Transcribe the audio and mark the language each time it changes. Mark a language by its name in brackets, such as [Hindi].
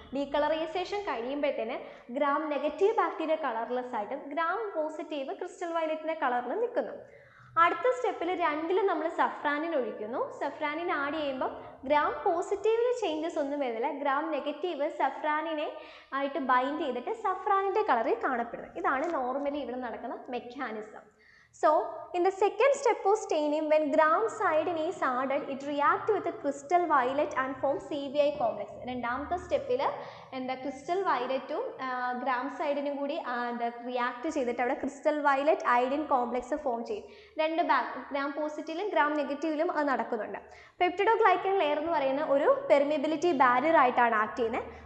[Malayalam] Decolourisation കഴിയുമ്പോഴത്തേന് gram negative bacteria colourless ആയിട്ടും gram positive crystal വയലറ്റിൻ്റെ കളറിൽ നിൽക്കുന്നു. അടുത്ത സ്റ്റെപ്പിൽ 2 നമ്മൾ സഫ്രാനിൻ ഒഴിക്കുന്നു. സഫ്രാനിൻ ആഡ് ചെയ്യുമ്പോൾ ഗ്രാം പോസിറ്റീവിന് ചേഞ്ചസ് ഒന്നും വരുന്നില്ല. ഗ്രാം നെഗറ്റീവ് സഫ്രാനിനെ ആയിട്ട് ബൈൻഡ് ചെയ്തിട്ട് സഫ്രാനിൻ്റെ കളറിൽ കാണപ്പെടുന്നത്. ഇതാണ് നോർമലി ഇവിടെ നടക്കുന്ന mechanism. [English] So, in the second step of staining, when gram iodine is added, it reacts with the crystal violet and forms CVI complex. [Malayalam] രണ്ടാമത്തെ സ്റ്റെപ്പിൽ എന്താ ക്രിസ്റ്റൽ വയലറ്റും ഗ്രാം സൈഡിനും കൂടി റിയാക്ട് ചെയ്തിട്ട് അവിടെ crystal violet iodine complex form ചെയ്യും. 2 gram പോസിറ്റീവിലും gram നെഗറ്റീവിലും അത് നടക്കുന്നുണ്ട്. Peptidoglycan layer എന്ന് പറയുന്ന ഒരു പെർമിയബിലിറ്റി ബാരിയർ ആയിട്ടാണ് ആക്ട് ചെയ്യുന്നത്.